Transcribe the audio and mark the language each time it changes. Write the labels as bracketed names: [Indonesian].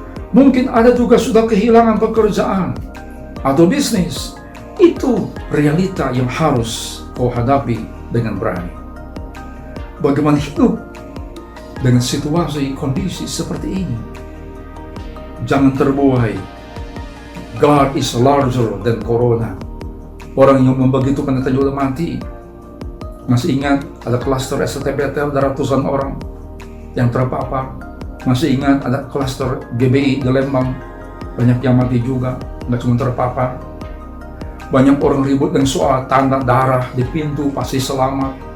[Indonesian] Mungkin ada juga sudah kehilangan pekerjaan atau bisnis. Itu realita yang harus kau hadapi dengan berani. Bagaimana hidup dengan situasi kondisi seperti ini? Jangan terbuai. [English] God is larger than corona. [Indonesian] Orang yang membegitukan kita juga mati. Masih ingat ada klaster STBT ada ratusan orang yang terpapar. Masih ingat ada klaster GBI di Lembang, banyak yang mati juga, nggak cuma terpapar. Banyak orang ribut dengan soal tanda darah di pintu pasti selamat.